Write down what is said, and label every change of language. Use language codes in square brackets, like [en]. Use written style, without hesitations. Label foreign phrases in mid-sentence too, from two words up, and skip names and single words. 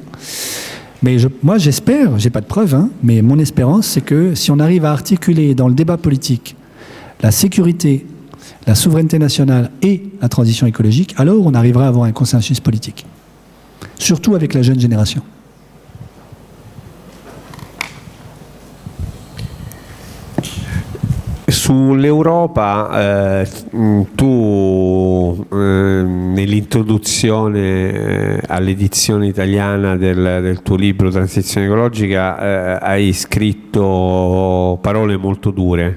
[fr] Mais moi j'espère, j'ai pas de preuves, hein, mais mon espérance c'est que si on arrive à articuler dans le débat politique la sécurité, la souveraineté nationale et la transition écologique, alors on arrivera à avoir un consensus politique. Surtout avec la jeune génération. [it] Sull'Europa, tu nell'introduzione all'edizione italiana del tuo libro Transizione ecologica hai scritto parole molto dure.